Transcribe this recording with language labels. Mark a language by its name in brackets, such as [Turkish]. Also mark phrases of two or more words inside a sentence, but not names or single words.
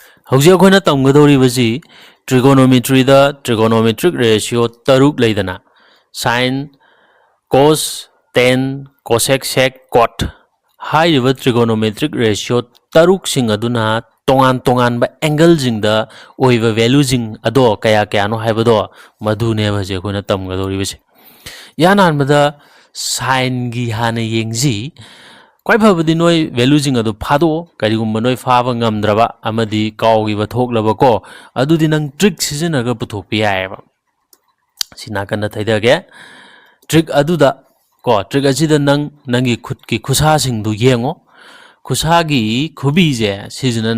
[Manipuri] ꯍꯧꯖꯤꯛ ꯑꯩꯈꯣꯏꯅ ꯇꯝꯒꯗꯧꯔꯤꯕꯁꯤ trigonometry ꯗ [English] trigonometric ratio [Manipuri] ꯇꯔꯨꯛ ꯂꯩꯗꯅ [English] sin cos tan cosec sec cot [Manipuri] ꯍꯥꯏꯔꯤꯕ [English] trigonometric ratio [Manipuri] ꯇꯔꯨꯛꯁꯤꯡ ꯑꯗꯨꯅ ꯇꯣꯉꯥꯟ ꯇꯣꯉꯥꯟꯕ ꯑꯦꯡꯒꯜꯁꯤꯡꯗ ꯑꯣꯏꯕ ꯚꯦꯂꯨꯁꯤꯡ ꯑꯗꯣ ꯀꯌꯥ ꯀꯌꯥꯅꯣ ꯍꯥꯏꯕꯗꯣ ꯃꯗꯨꯅꯦꯕ ꯍꯧꯖꯤꯛ ꯑꯩꯈꯣꯏꯅ ꯇꯝꯒꯗꯧꯔꯤꯕꯁꯤ ꯏꯍꯥꯟ ꯍꯥꯟꯕꯗ sine ꯒꯤ ꯍꯥꯟꯅ ꯌꯦꯡꯁꯤ ꯈ꯭ꯋꯥꯏ ꯐꯕꯗꯤ ꯅꯣꯏ ꯚꯦꯂꯨꯁꯤꯡ ꯑꯗꯨ ꯐꯥꯗꯣꯛꯑꯣ ꯀꯔꯤꯒꯨꯝꯕ ꯅꯣꯏ ꯐꯥꯕ ꯉꯝꯗ꯭ꯔꯕ ꯑꯃꯗꯤ ꯀꯥꯎꯈꯤꯕ ꯊꯣꯛꯂꯕꯀꯣ ꯑꯗꯨꯗꯤ ꯅꯪ ꯇ꯭ꯔꯤꯛ ꯁꯤꯖꯤꯟꯅꯔꯒ ꯄꯨꯊꯣꯛꯄ ꯌꯥꯏꯑꯕ ꯁꯤ ꯅꯥꯀꯟꯗ ꯊꯩꯗꯒꯦ ꯇ꯭ꯔꯤꯛ ꯑꯗꯨꯗ ꯀꯣ ꯇ꯭ꯔꯤꯛ ꯑꯁꯤꯗ ꯅꯪꯒꯤ ꯈꯨꯠꯀꯤ ꯈꯨꯁꯥꯁꯤꯡꯗꯨ ꯌꯦꯡꯉꯣ ꯈꯨꯁꯥꯒꯤ ꯈꯨꯕꯤꯁꯦ ꯁꯤꯁꯤꯅ